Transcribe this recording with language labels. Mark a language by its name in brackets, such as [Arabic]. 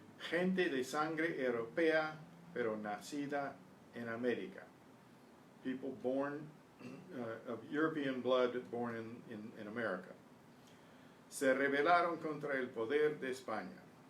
[Spanish] Gente de sangre europea, pero nacida en América. [English] People born of European blood, born in America. [Spanish] Se rebelaron contra el poder de España.